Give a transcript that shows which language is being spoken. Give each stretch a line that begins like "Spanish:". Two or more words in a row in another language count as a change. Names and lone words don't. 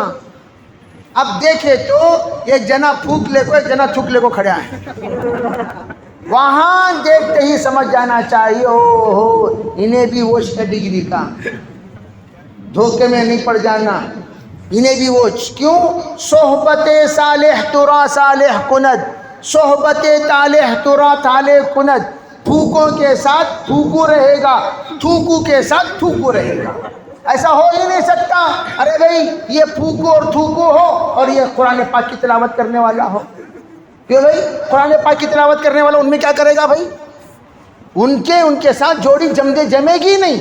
Urdu: اب دیکھے تو ایک جنا پھوک لے کو ایک جنا تھوک لے کو کھڑا ہے، وہاں دیکھتے ہی سمجھ جانا چاہیے او انہیں بھی ووش کا ڈگری کا، دھوکے میں نہیں پڑ جانا، انہیں بھی ووش۔
Persian: کیوں؟ صحبت صالح ترا صالح کند، صحبت طالح ترا طالح کند،
Urdu: تھوکوں کے ساتھ تھوکو رہے گا، تھوکو کے ساتھ تھوکو رہے گا، ایسا ہو ہی نہیں سکتا۔ ارے بھئی یہ پھوکو اور تھوکو ہو اور یہ قرآن پاک کی تلاوت کرنے والا ہو، کیوں بھئی قرآن پاک کی تلاوت کرنے والا ان میں کیا کرے گا بھئی، ان کے ساتھ جوڑی جمے گی نہیں۔